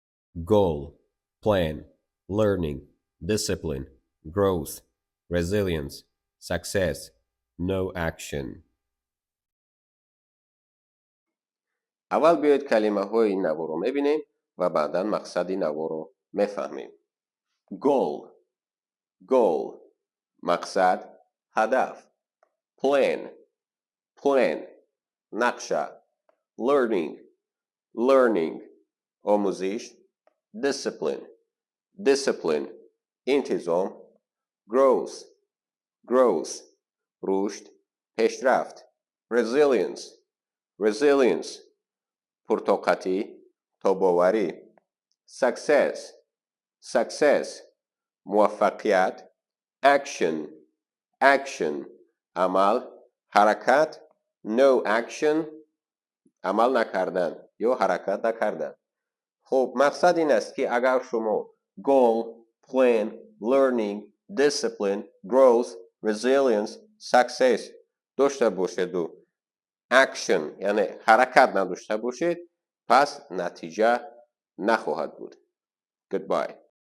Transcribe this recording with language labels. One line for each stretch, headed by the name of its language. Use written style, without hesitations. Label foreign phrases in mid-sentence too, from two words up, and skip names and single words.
English: goal, plan, learning, discipline, growth, resilience, success, no action.
Persian: اول بیایید کلمه های این نوع رو میبینیم و بعدا مقصد این نوع رو میفهمیم.
English: goal goal
Persian: مقصد هدف.
English: plan plan
Persian: نقشه.
English: learning learning
Persian: آموزش.
English: discipline discipline
Persian: انتظام.
English: growth growth
Persian: رشد پیشرفت.
English: resilience resilience
Persian: پرطاقتی تاباوری.
English: success success
Persian: موفقیت.
English: action action
Persian: عمل حرکت.
English: no action عمل نکردن یا حرکت نکردن.
Persian: خب مقصد این است که اگر شما
English: goal, plan, learning, discipline, growth, resilience, success
Persian: داشته باشید و action یعنی حرکت نداشته باشید پس نتیجه نخواهد بود. Goodbye.